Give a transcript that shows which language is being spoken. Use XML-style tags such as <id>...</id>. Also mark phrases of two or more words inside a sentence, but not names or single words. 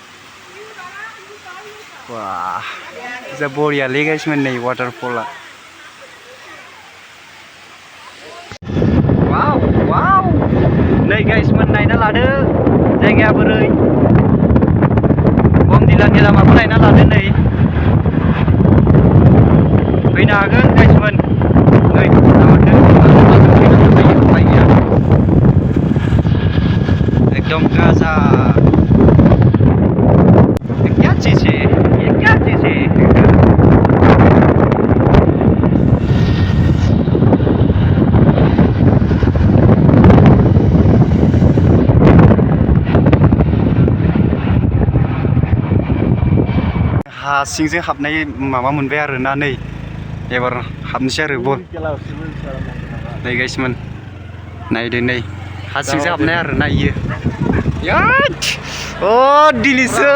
<brx>वाह जा बरियालै गाइस मोन नै वाटारफला वाव वाव नै गाइस मोन नायना लादो जायगाया बोरै बमदिलानि लामाखौ नायना लादो नै फैनो हागोन गाइस मोन नै लामादो एकदम गाजा</brx> <hi>क्या चीज है ये क्या चीज है</hi> <brx>हा सिंजों हाबनाय माबा मोनबाय आरोना नै एबार हाबनोसै आरो बल नै गाइस मोन नायदो नै हा सिंजों हाबनाय आरोना इयो याद ओ दिलिसो</brx>